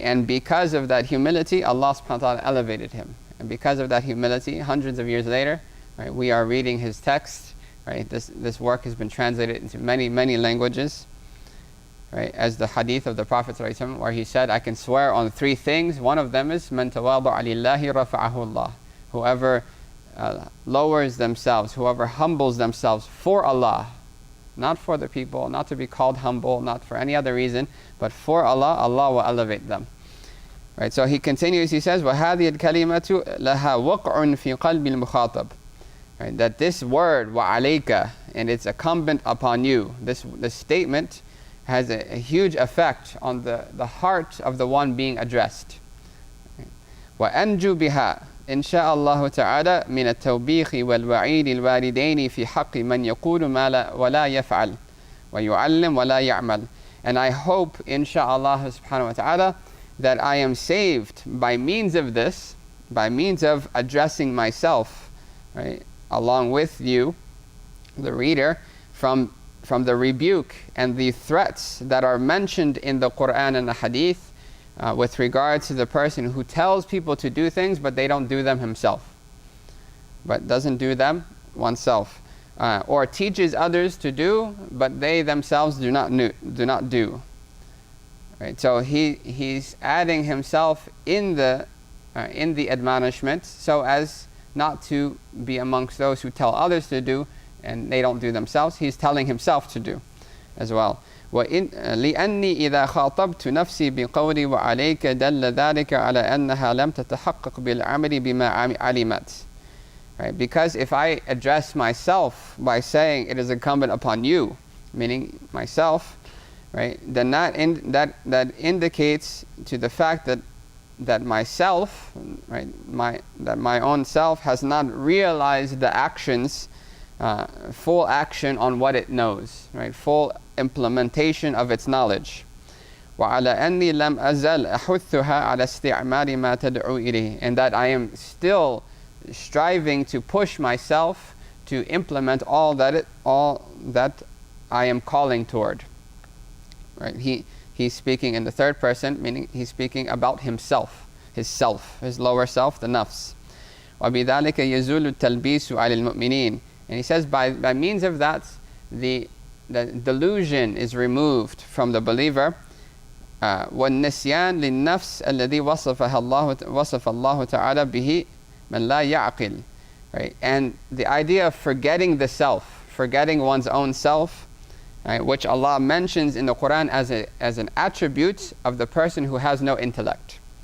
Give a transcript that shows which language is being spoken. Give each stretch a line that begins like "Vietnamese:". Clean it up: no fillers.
English: And because of that humility, Allah subhanahu wa ta'ala elevated him. And because of that humility, hundreds of years later, right, we are reading his text. Right? This work has been translated into many languages. Right? As the hadith of the Prophet ﷺ, where he said, I can swear on 3 things. One of them is
Arabic: مَنْ تَوَاضَعَ لِلَّهِ رَفَعَهُ اللَّهِ.
English: Whoever lowers themselves, whoever humbles themselves for Allah, not for the people, not to be called humble, not for any other reason, but for Allah, Allah will elevate them. Right? So he continues, he says,
Arabic: وَهَذِهِ الْكَلِمَةُ لَهَا وَقْعٌ فِي قَلْبِ الْمُخَاطَبِ.
English: Right? That this word, وَعَلَيْكَ, and it's incumbent upon you, this statement has a huge effect on the heart of the one being addressed.
Arabic: وَأَنْجُوا بِهَا إن شاء الله تعالى من التوبيخ والوعيد الواردين في حق من يقول ما لا ولا يفعل ويعلم ولا يعمل.
English: And I hope, insha'Allah subhanahu wa ta'ala, that I am saved by means of this, by means of addressing myself, right, along with you, the reader, from the rebuke and the threats that are mentioned in the Quran and the Hadith, with regard to the person who tells people to do things but they don't do them himself, but doesn't do them oneself, or teaches others to do but they themselves do not do. Right? So he's adding himself in the admonishment so as not to be amongst those who tell others to do and they don't do themselves. He's telling himself to do as well.
Arabic: لأني إذا خاطبت نفسي بقولي وعليك دل ذلك على أنها لم تتحقق بالعمل بما علمت.
English: Right? Because if I address myself by saying it is incumbent upon you, meaning myself, right, then that indicates to the fact that myself, right, that my own self has not realized the actions, full action on what it knows, right, full implementation of its knowledge.
Arabic: وعلى أني لم أزل أحثها على استعمال ما تدعو إليه,
English: and that I am still striving to push myself to implement all that I am calling toward. Right? He's speaking in the third person, meaning he's speaking about himself, his lower self, the nafs.
Arabic: وبذلك يزول التلبيس على المؤمنين,
English: and he says by means of that the delusion is removed from the believer.
Arabic: والنسيان للنفس الذي وصف الله تعالى به من لا يعقل.
English: Right? And the idea of forgetting the self, forgetting one's own self, right, which Allah mentions in the Quran as an attribute of the person who has no intellect.